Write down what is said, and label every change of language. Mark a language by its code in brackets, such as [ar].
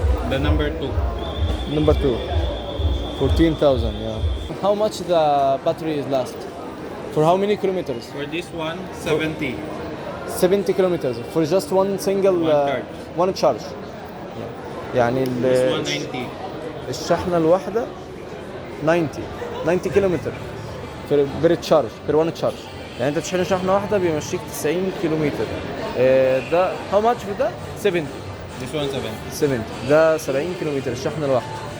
[en] The number two. number 2. 14,000. Yeah. How much the battery is last? For how many kilometers? For this one, 70. 70 kilometers for just one single one charge. يعني This one 90. [ar] الشحنة الواحدة 90 كيلومتر [en] Per charge, per one charge. [ar] يعني انت تشحن شحنة واحدة بيمشيك 90 كيلومتر. ده [en] how much for ده؟ 70. This one 70. [ar] ده 70 كيلومتر الشحنة الواحدة.